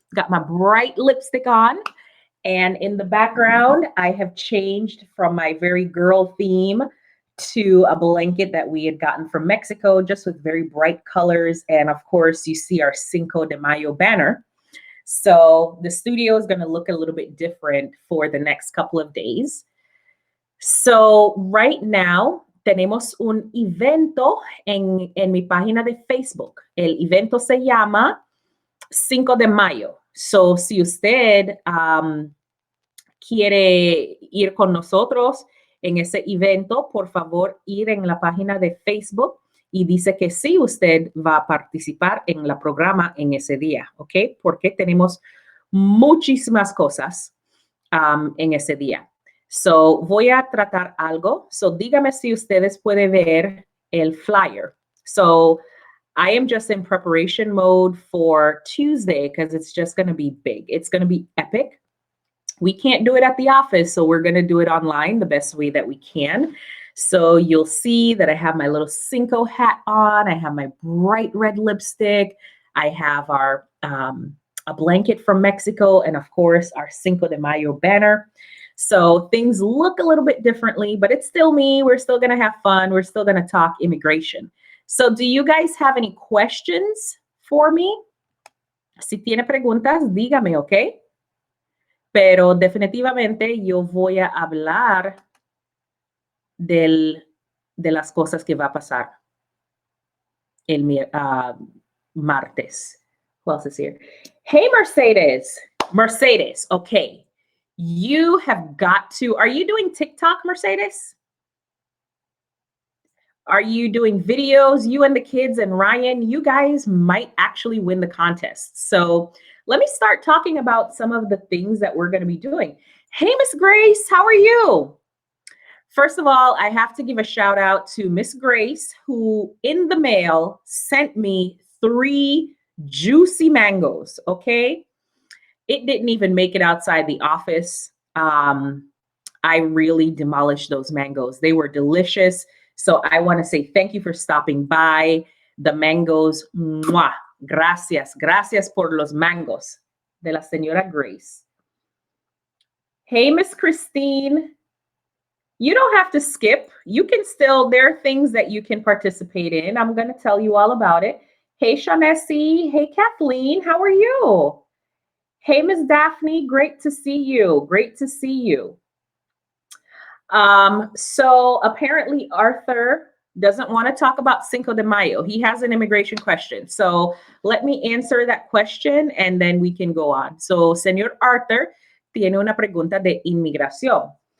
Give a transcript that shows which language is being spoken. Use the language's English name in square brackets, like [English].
[English] Got my bright lipstick on. And in the background, I have changed from my very girl theme to a blanket that we had gotten from Mexico, just with very bright colors. And of course, you see our Cinco de Mayo banner. So the studio is going to look a little bit different for the next couple of days. So right now, [Spanish] tenemos un evento en mi página de Facebook. El evento se llama 5 de mayo. So, si usted quiere ir con nosotros en ese evento, por favor, ir en la página de Facebook y dice que sí, usted va a participar en el programa en ese día, ¿ok? Porque tenemos muchísimas cosas en ese día. So, voy a tratar algo. So, dígame si ustedes pueden ver el flyer. [English] So, I am just in preparation mode for Tuesday because it's just going to be big. It's going to be epic. We can't do it at the office, so we're going to do it online the best way that we can. So you'll see that I have my little Cinco hat on. I have my bright red lipstick. I have our a blanket from Mexico, and of course, our Cinco de Mayo banner. So things look a little bit differently, but it's still me. We're still going to have fun. We're still going to talk immigration. So do you guys have any questions for me? [Spanish] Si tiene preguntas, dígame, ¿ok? Pero definitivamente yo voy a hablar de las cosas que va a pasar el martes. [English] Who else is here? Hey, Mercedes. Mercedes, okay. You have got to, are you doing TikTok, Mercedes? Are you doing videos? You and the kids and Ryan, you guys might actually win the contest. So let me start talking about some of the things that we're going to be doing. Hey, Miss Grace, how are you? First of all, I have to give a shout out to Miss Grace, who in the mail sent me 3 juicy mangoes, okay? It didn't even make it outside the office. I really demolished those mangoes. They were delicious. So I want to say thank you for stopping by. The mangoes, mwah, gracias. [Spanish] Gracias por los mangos de la señora Grace. [English] Hey, Miss Christine. You don't have to skip. You can still, there are things that you can participate in. I'm going to tell you all about it. Hey, Shaughnessy. Hey, Kathleen. How are you? Hey, Miss Daphne. Great to see you. Great to see you. So apparently Arthur doesn't want to talk about Cinco de Mayo. He has an immigration question. So let me answer that question and then we can go on. [Spanish] So, señor Arthur tiene una pregunta de inmigración.